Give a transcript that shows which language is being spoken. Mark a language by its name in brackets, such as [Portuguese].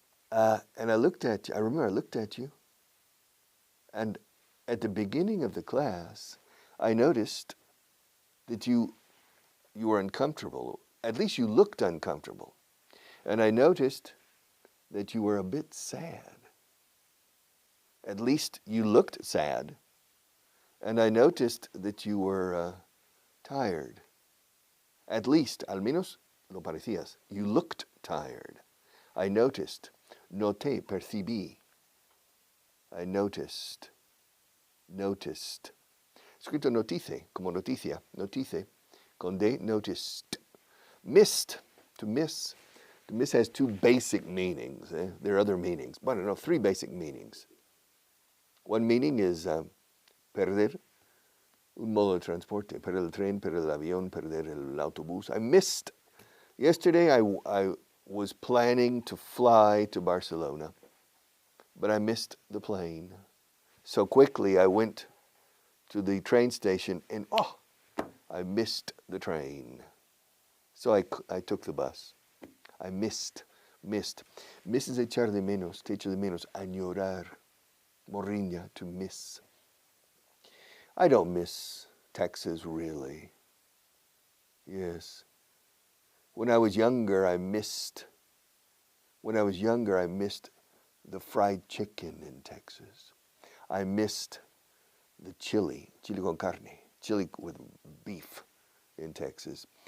[English] And I looked at you. I remember I looked at you. And at the beginning of the class, I noticed that you were uncomfortable. At least you looked uncomfortable. And I noticed that you were a bit sad. At least you looked sad. And I noticed that you were tired. At least, [Spanish] al menos lo parecías. [English] You looked tired. I noticed. [Spanish] Noté, percibí. [English] I noticed. Noticed. [Spanish] Escrito [English] notice, [Spanish] como noticia. [English] Notice. [Spanish] Con D, [English] noticed. Missed. To miss. To miss has two basic meanings. There are other meanings. But no, three basic meanings. One meaning is [Spanish] perder un modo de transporte. Perder el tren, perder el avión, perder el autobús. [English] I missed. Yesterday I was planning to fly to Barcelona, but I missed the plane. So quickly I went to the train station and I missed the train. So I took the bus. I missed. [Spanish] Miss es echar de menos, te echo de menos, añorar, morriña, to miss. [English] I don't miss Texas, really. Yes. When I was younger, I missed the fried chicken in Texas. I missed the chili con carne, chili with beef in Texas.